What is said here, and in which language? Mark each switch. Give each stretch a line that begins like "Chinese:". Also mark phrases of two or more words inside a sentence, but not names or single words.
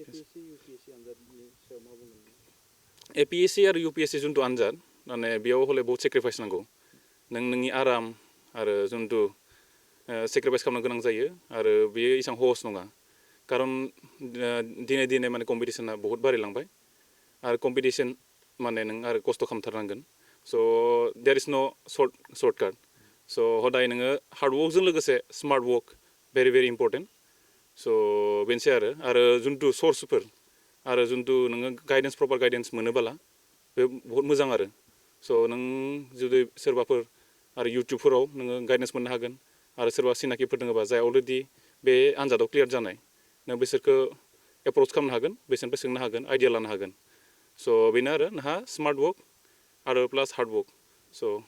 Bodo: एपिएससि आरो UPSC जुनतु आनजाद माने बेयाव हले बहुत सेक्रिफाइस नांगौ नोंनि आराम आरो जुनतु सेक्रिफाइस खालामनो गोनां जायो आरो बेयो एसेबां सहस नङा खारन दिनै माने कम्पिटिसना बहुत बारायलांबाय आरो कम्पिटिसन माने नों आरो खस्थ' खालामथारनांगोन
English: so there is no shortcut so'
Bodo: हदाय नोङो हार्डवर्कजों लोगोसे
English: smart work very important so'
Bodo: बेनोसै आरो जुनतु सर्सफोर आरो जुनतु नोङो
English: proper guidance
Bodo: मोनोबोला बे बहुत मोजां आरो स' नों जुदि सोरबाफोर आरो इउटुबफोराव नोङो गाइडेन्स मोननो हागोन आरो सोरबा सिनाकिफोर दङबा जाय अलरेडि बे आनजादाव क्लियार जानाय नों बिसोरखौ एप्रच खालामनो हागोन बिसोरनिफ्राय सोंनो हागोन आइडिया लानो हागोन स' बेनो आरो नोंहा
English: smart work
Bodo: आरो
English: plus hard work so'